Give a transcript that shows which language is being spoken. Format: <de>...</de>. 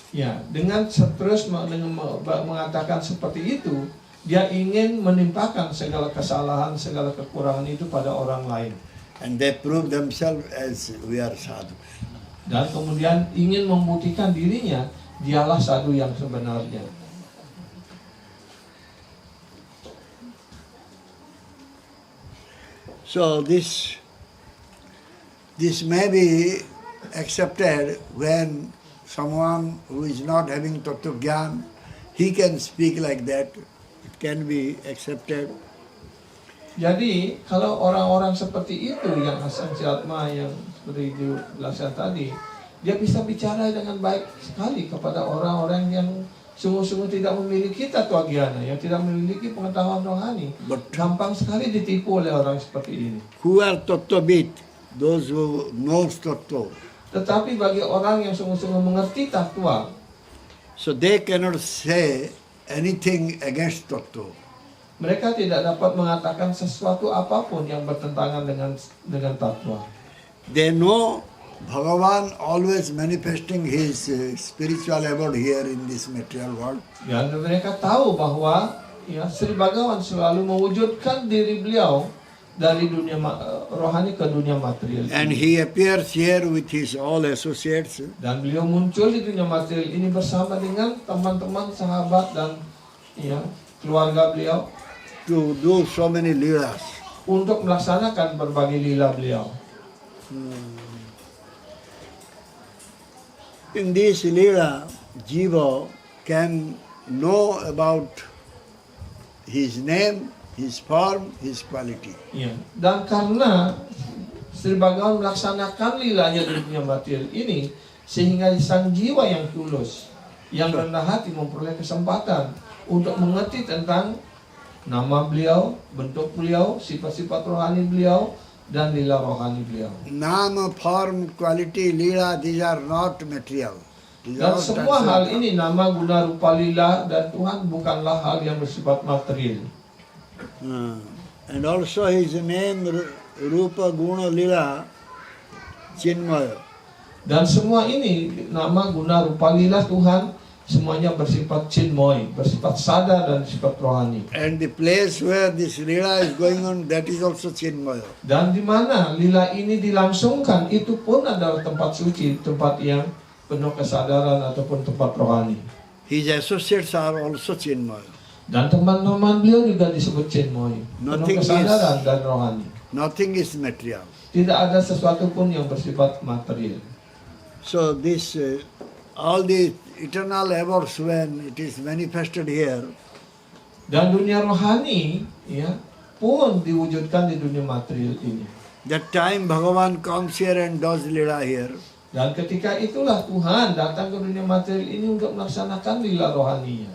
<id>Ya, dengan terus mengatakan seperti itu, dia ingin menimpakan segala kesalahan, segala kekurangan itu pada orang lain.</id> <en>And they prove themselves as we are sadhu.</en> <id>Dan kemudian ingin membuktikan dirinya, dialah sadhu yang sebenarnya.</id> <en>So this may be accepted when someone who is not having Tattva Gyan, he can speak like that. It can be accepted.</en> <id>Jadi kalau orang-orang seperti itu yang Sangsiatma yang seperti dijelaskan tadi, dia bisa bicara dengan baik sekali kepada orang-orang yang sungguh-sungguh tidak memiliki Tattva Gyana, yang tidak memiliki pengetahuan rohani. Gampang sekali ditipu oleh orang seperti ini.</id> <en>Who are Tattvabit? Those who knows Tattva.</en> <id>Tetapi bagi orang yang sungguh-sungguh mengerti Tattva,</id> <en>So they cannot say anything against Tattva.</en> <id>mereka tidak dapat mengatakan sesuatu apapun yang bertentangan dengan Tattva.</id> <en>They know Bhagavan always manifesting his spiritual abode here in this material world.</en> <id>Ya, dan mereka tahu bahwa ya Sri Bhagavan selalu mewujudkan diri beliau dari dunia rohani ke dunia material.</id> <en>And he appears here with his all associates.</en> <id>Dan beliau muncul di dunia material ini bersama dengan teman-teman, sahabat dan ya keluarga beliau</id> <en>To do so many leelas.</en> <id>untuk melaksanakan berbagai lila beliau.</id> <en>In this leela, Jiva can know about his name, his form, his quality.</en> <id>Ya, dan karena Sri Bhagavan melaksanakan lilanya di dunia material ini, sehingga sang jiwa yang tulus, yang rendah hati memperoleh kesempatan untuk mengerti tentang nama beliau, bentuk beliau, sifat-sifat rohani beliau, dan lila rohani beliau.</id> <en>Nama, form, quality, leela, these are not material. These</en> <id>Dan</id> <en>are</en> <id>semua hal</id> <en>transcendental.</en> <id>ini, nama, guna, rupa, lila, dan Tuhan bukanlah hal yang bersifat material.</id> <en>And also his name, Rupa, Guna, Lila, Chinmaya.</en> <id>Dan semua ini, nama, guna, rupa, lila Tuhan, semuanya bersifat chinmoy, bersifat sadar dan sifat rohani.</id> <en>And the place where this Leela is going on, that is also Chinmaya.</en> <id>Dan di mana lila ini dilangsungkan, itu pun adalah tempat suci, tempat yang penuh kesadaran ataupun tempat rohani.</id> <en>His associates are also Chinmaya.</en> <id>Dan teman-teman beliau juga disebut chinmoy, penuh</id> <en>Nothing</en> <id>kesadaran dan rohani.</id> <en>Nothing is material.</en> <id>Tidak ada sesuatu pun yang bersifat material.</id> <en>So this, all the eternal abodes, when it is manifested here,</en> <id>Dan dunia rohani ya pun diwujudkan di dunia material ini.</id> <en>that time Bhagavan comes here and does Leela here.</en> <id>Dan ketika itulah Tuhan datang ke dunia material ini untuk melaksanakan lila rohaninya.</id>